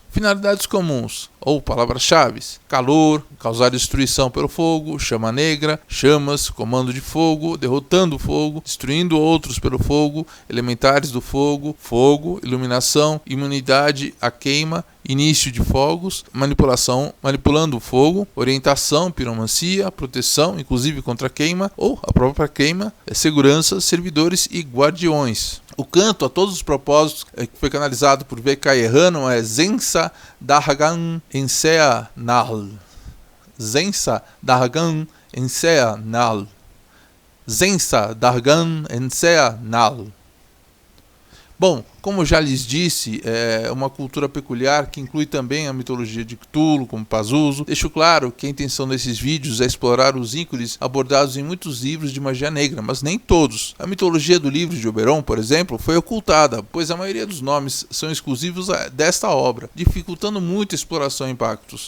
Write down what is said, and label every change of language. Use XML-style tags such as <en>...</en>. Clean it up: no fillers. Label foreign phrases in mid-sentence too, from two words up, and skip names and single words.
<pt>Finalidades comuns, ou palavras-chave: calor, causar destruição pelo fogo, chama negra, chamas, comando de fogo, derrotando o fogo, destruindo outros pelo fogo, elementares do fogo, fogo, iluminação, imunidade à queima, início de fogos, manipulação, manipulando o fogo, orientação, piromancia, proteção, inclusive contra queima ou a própria queima, segurança, servidores e guardiões. O canto a todos os propósitos que foi canalizado por V.K. Errano é Zensa Dargan Ensea Nal. Zensa Dargan Ensea Nal. Zensa Dargan Ensea Nal. Bom, como já lhes disse, é uma cultura peculiar que inclui também a mitologia de Cthulhu, como Pazuzu. Deixo claro que a intenção desses vídeos é explorar os ícones abordados em muitos livros de magia negra, mas nem todos. A mitologia do livro de Oberon, por exemplo, foi ocultada, pois a maioria dos nomes são exclusivos desta obra, dificultando muito a exploração em Pactos.</pt>